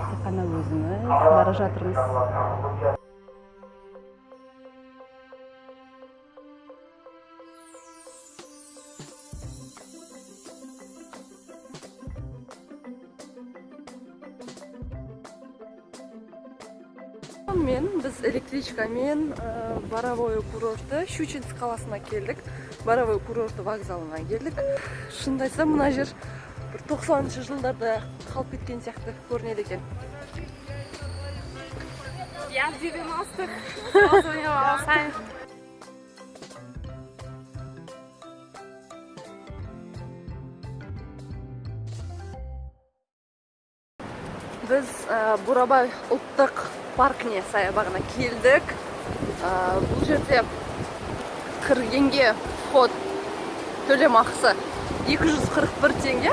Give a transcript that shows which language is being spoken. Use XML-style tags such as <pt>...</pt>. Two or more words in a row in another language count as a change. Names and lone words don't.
<kk>Тек қана өзіміз бара жатырмыз. Біз электричкамен Боровое курорты Щучинск қаласына келдік. Боровое курорты вокзалына келдік. Шынымды айтсам, мына жер 90-шы жылдарда қалып кеткен сияқты көрінеді екен.</kk> <ru>Я в 90-х позвонила Сань.</ru> <kk>Біз Бурабай ұлттық паркіне саябағына келдік. Бұл жерде кіргенге вход төлемақысы 241 теңге.</kk>